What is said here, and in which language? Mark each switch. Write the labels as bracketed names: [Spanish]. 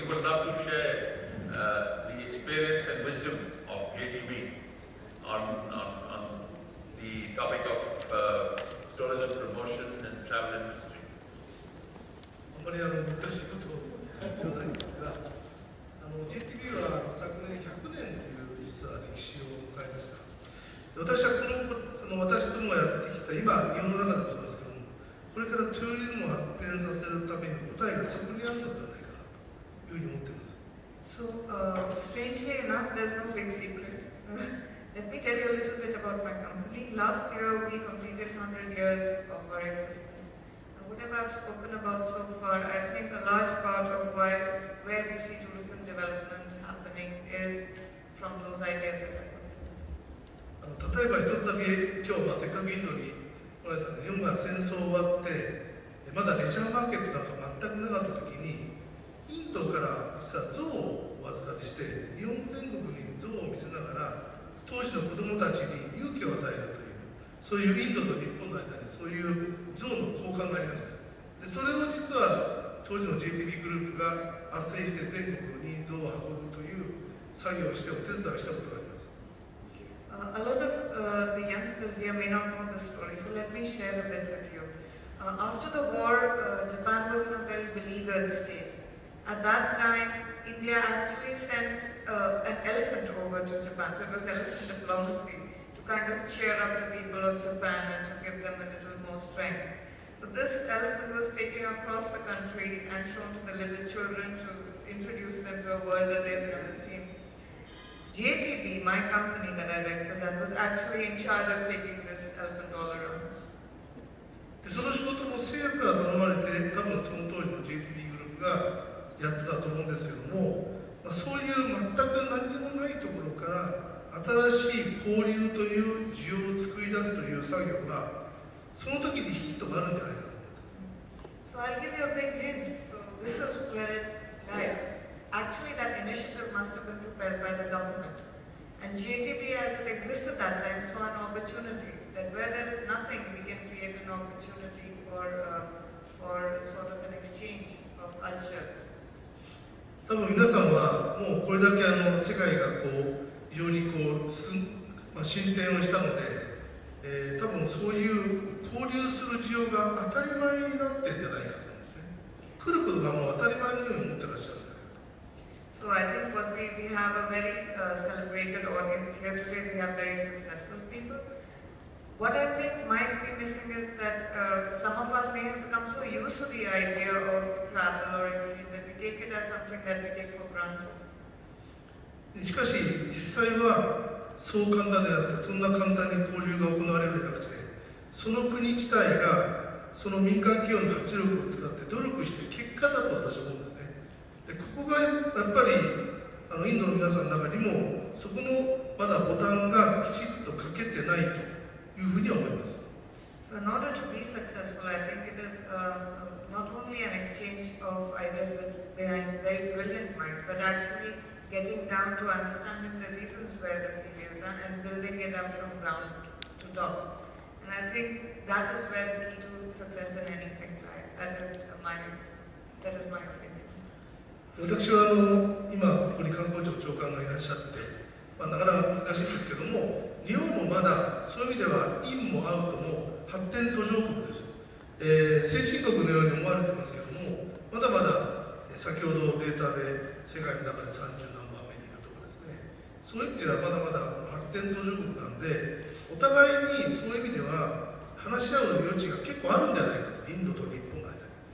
[English] We would love to share the experience and wisdom of JTB on the topic of tourism promotion and travel industry. [Japanese] あまり難しいことではないんですが、JTB は昨年100年という実は歴史を迎えました。私は私どもがやってきた、今、日本の中でもそうですけども、これからツーリズムを発展させるために答えがそこにあるのではないかなというふうに思っています。 [English] So, strangely enough, there's no big secret. Let me tell you a little bit about my company. Last year, we completed 100 years of our existence. And whatever I've spoken about so far, I think a large part of where we see tourism development happening is from those ideas that I put forward. [Japanese] 例えば一つだけ今日、せっかくインドに来られたので、日本が戦争終わってまだレジャーマーケットなんか全くなかった時にインドから実は像をお預かりして日本全国に像を見せながら当時の子どもたちに勇気を与えるというそういうインドと日本の間にそういう像の交換がありました。でそれを実は当時の JTB グループが斡旋して全国に像を運ぶという作業をしてお手伝いしたことがあります。 [English] A lot of the youngsters here may not know this story, so let me share a bit with you. After the war, Japan was in a very beleaguered state. At that time, India actually sent an elephant over to Japan, so it was elephant diplomacy, to kind of cheer up the people of Japan and to give them a little more strength. So this elephant was taken across the country and shown to the little children to introduce them to a world that they've never seen. JTB, my company that I represent, was actually in charge of taking this elephant all around. [Japanese] でその仕事も政府から頼まれて、多分その当時の JTB グループがやってたと思うんですけども、そういう全く何にもないところから新しい交流という需要を作り出すという作業がその時にヒントがあるんじゃないかと思ってます。 [English] So I'll give you a big hint. So this is where it lies. Actually, that initiative must have been prepared by the government. And JTB, as it existed that time, saw an opportunity that where there is nothing, we can create an opportunity for sort of an exchange of cultures. [Japanese] 多分皆さんはもうこれだけ世界が非常に進展をしたので、多分そういう交流する需要が当たり前になってんじゃないかと思うんですね。来ることがもう当たり前のように思ってらっしゃる。 [English] So I think what we have a very celebrated audience here today. We have very successful people. What I think might be missing is that some of us may have become so used to the idea of travel or exchange that we take take it as something that we take for granted. [Japanese] しかし実際はそう簡単でなくて、そんな簡単に交流が行われるのではなくて、その国自体がその民間企業の活力を使って努力して結果だと私は思うんですね。でここがやっぱりインドの皆さんの中にもそこのまだボタンがきちっとかけてないというふうに思います。 [English] So in order to be successful, I think it is not only an exchange of ideas behind very brilliant minds, but actually getting down to understanding the reasons where the failures are and building it up from ground to top. And I think that is where the key to success in anything lies. That is my opinion. [Japanese] 私は今ここに観光庁長官がいらっしゃって、なかなか難しいんですけども、日本もまだそういう意味ではインもアウトも発展途上国です。先進国のように思われてますけども、まだまだ先ほどデータで世界の中で30何番目にいるとかですね、そういう意味ではまだまだ発展途上国なんで、お互いにそういう意味では話し合う余地が結構あるんじゃないかと、インドと日本の間に。